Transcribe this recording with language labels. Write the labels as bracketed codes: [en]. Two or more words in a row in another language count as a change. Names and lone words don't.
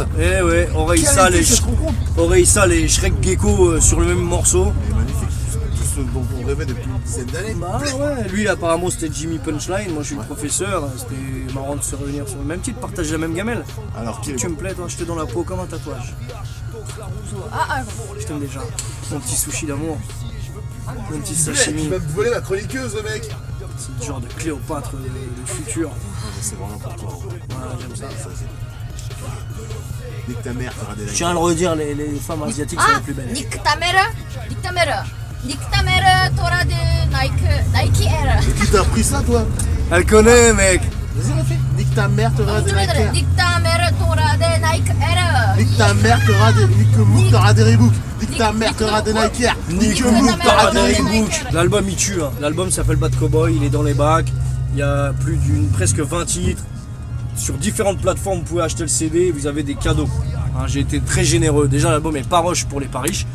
[fr] Eh ouais, Orissa les Shrek Gecko sur le même morceau. Et magnifique, tout ce dont on rêvait depuis une dizaine d'années. Bah ouais, lui apparemment c'était Jimmy Punchline, moi je suis le professeur, c'était marrant de se réunir sur le même titre, partager la même gamelle. Alors qu'il Tu me plais toi, je te dans la peau comme un tatouage. [ko] 아, 아이고. [fr] Je t'aime déjà. Mon petit sushi d'amour. Mon petit il sashimi. va me voler ma chroniqueuse, le mec. C'est le genre de Cléopâtre du futur. C'est vraiment pour toi. Voilà, j'aime ça. Dès que ta mère fera des Je likes. tiens à le redire, les femmes asiatiques sont les 아, plus belles. Nique ta mère, t'auras des Nike Air. Qui t'a appris ça, toi? Elle connaît mec. Vas-y, refais. Nique ta mère, t'auras des likes. Nique ta mère, t'auras des Nike Air. Nique ta mère, t'auras des... Nique Mouk, t'auras des Reebok. Nique ta mère, t'auras des Nike Air. Nique Mouk, t'auras des Reebok. L'album il tue, hein. L'album s'appelle Bad Cowboy, il est dans les bacs. Il y a presque 20 titres. Sur différentes plateformes, vous pouvez acheter le CD, vous avez des cadeaux. Hein, j'ai été très généreux. Déjà, l'album est pas rush pour les pas riches.